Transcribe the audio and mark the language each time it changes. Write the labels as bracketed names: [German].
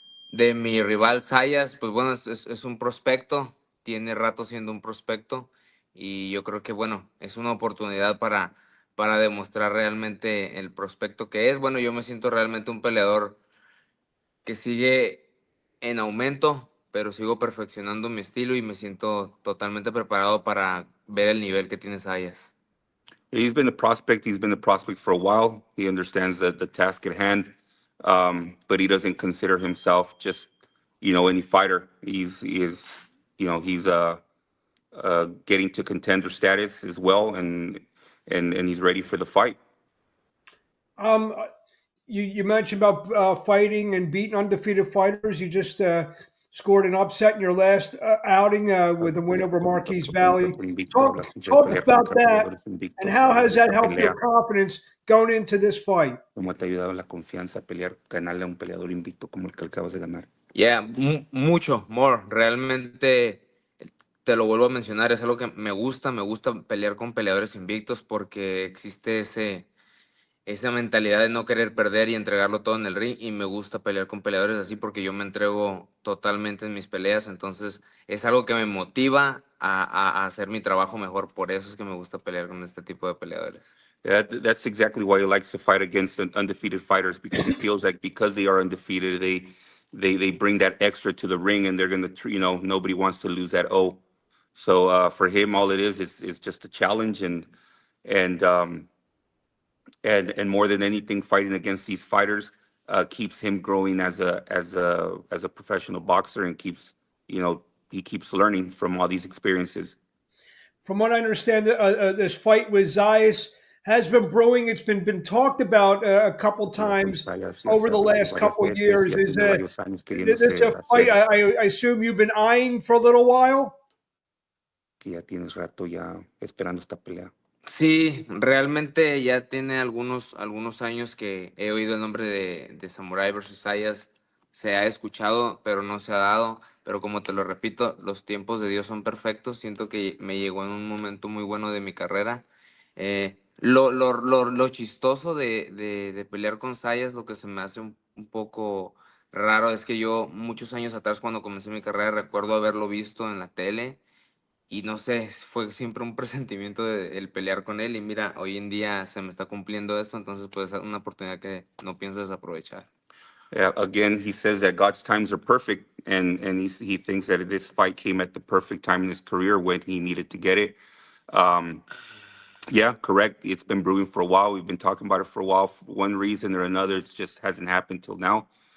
[Spanish] De mi rival Zayas, pues bueno, es un prospecto, tiene rato siendo un prospecto y yo creo que bueno, es una oportunidad para demostrar realmente el prospecto que es. Bueno, yo me siento realmente un peleador que sigue en aumento, pero sigo perfeccionando mi estilo y me siento totalmente preparado para ver el nivel que tiene Zayas. [English] He's been the prospect for a while. He understands the task at hand. but he doesn't consider himself just, any fighter. He's getting to contender status as well, and he's ready for the fight. Um, you mentioned about fighting and beating undefeated fighters. You just scored an upset in your last outing with a win over Marquise Valley. Talk about that, and how has that helped your confidence going into this fight? [Spanish] ¿Cómo te ha ayudado la confianza a pelear, ganarle a un peleador invicto como el que acabas de ganar? [English] Yeah, mucho, more. [Spanish] Realmente, te lo vuelvo a mencionar, es algo que me gusta pelear con peleadores invictos porque existe esa mentalidad de no querer perder y entregarlo todo en el ring, y me gusta pelear con peleadores así porque yo me entrego totalmente en mis peleas, entonces es algo que me motiva a hacer mi trabajo mejor, por eso es que me gusta pelear con este tipo de peleadores. [English] That's exactly why he likes to fight against undefeated fighters, because he feels like because they are undefeated, they bring that extra to the ring, and they're gonna, nobody wants to lose that O. So for him, all it is just a challenge, and more than anything, fighting against these fighters keeps him growing as a professional boxer, and he keeps learning from all these experiences. From what I understand, this fight with Zayas has been brewing. It's been talked about a couple times over the last couple of years. Is this a fight I assume you've been eyeing for a little while? [Spanish] Que ya tienes rato ya esperando esta pelea. Sí, realmente ya tiene algunos años que he oído el nombre de Samurai versus Zayas. Se ha escuchado, pero no se ha dado. Pero como te lo repito, los tiempos de Dios son perfectos. Siento que me llegó en un momento muy bueno de mi carrera. Lo chistoso de pelear con Zayas, lo que se me hace un poco raro, es que yo muchos años atrás, cuando comencé mi carrera, recuerdo haberlo visto en la tele. Y no sé, fue siempre un presentimiento de el pelear con él, y mira, hoy en día se me está cumpliendo esto, entonces pues es una oportunidad que no pienso desaprovechar. [English] Again, he says that God's times are perfect, and he thinks that this fight came at the perfect time in his career when he needed to get it. Yeah, correct. It's been brewing for a while. We've been talking about it for a while. For one reason or another, it just hasn't happened till now.